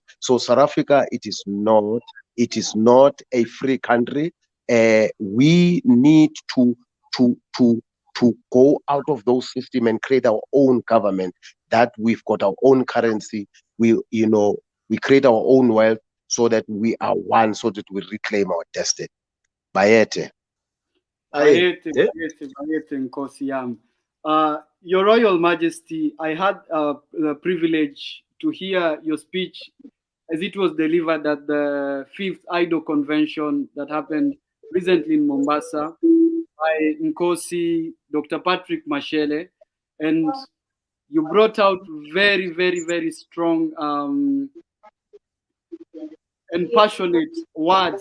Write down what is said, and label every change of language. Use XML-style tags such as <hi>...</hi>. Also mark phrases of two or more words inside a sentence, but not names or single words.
<en>So South Africa, it is not a free country. We need to go out of those systems and create our own government, that we've got our own currency. We create our own wealth, so that we are one, so that we reclaim our destiny.</en> <zu>Bayete. Bayete, Nkosi yami.</zu> <en>Your Royal Majesty, I had the privilege to hear your speech as it was delivered at the 5th IDO convention that happened recently in Mombasa by Nkosi Dr. Patrick Mashele, and you brought out very, very, very strong and passionate words.</en>